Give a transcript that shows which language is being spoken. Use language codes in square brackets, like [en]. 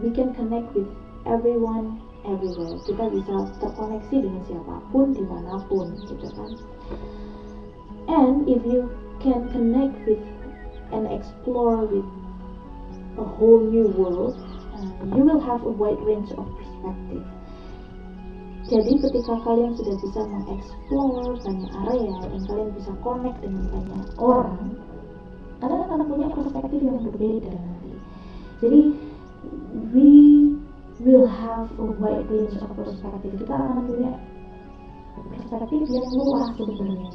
[en] We can connect with everyone, everywhere. [id] Kita bisa terkoneksi dengan siapapun, dimanapun gitu kan. [en] And if you can connect with and explore with a whole new world, you will have a wide range of perspective. [id] Jadi ketika kalian sudah bisa mengeksplor banyak area dan kalian bisa connect dengan banyak orang, kalian akan punya perspektif yang berbeda nanti. Jadi [en] we will have a wide range of perspective. [id] Kita akan punya perspektif yang luas sebenarnya.